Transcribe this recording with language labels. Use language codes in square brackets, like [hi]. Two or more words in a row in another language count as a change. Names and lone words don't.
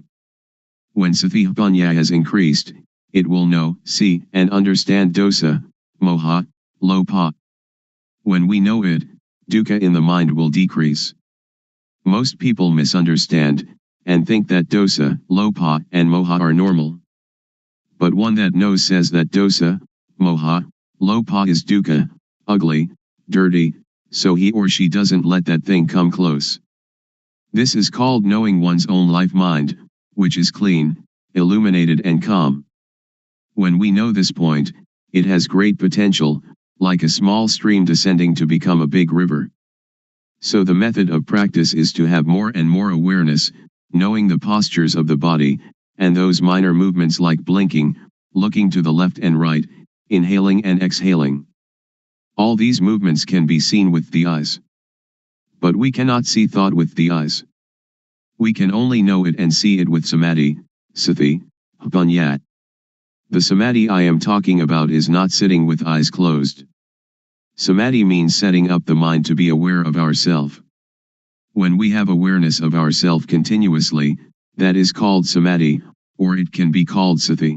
[en] When [pi] sati Hapanya [en] has increased, it will know, see, and understand [pi] dosa, moha, lopa. [en] When we know it, dukkha in the mind will decrease. Most people misunderstand, and think that [pi] dosa, lopa, [en] and moha are normal. But one that knows says that [pi] dosa, moha, lopa [en] is dukkha, ugly, dirty, so he or she doesn't let that thing come close. This is called knowing one's own life mind, which is clean, illuminated and calm. When we know this point, it has great potential, like a small stream descending to become a big river. So the method of practice is to have more and more awareness, knowing the postures of the body, and those minor movements like blinking, looking to the left and right, inhaling and exhaling. All these movements can be seen with the eyes. But we cannot see thought with the eyes. We can only know it and see it with [pi] samadhi, sati, hapanyat. [en] The samadhi I am talking about is not sitting with eyes closed. Samadhi means setting up the mind to be aware of ourself. When we have awareness of ourself continuously, that is called samadhi, or it can be called sati.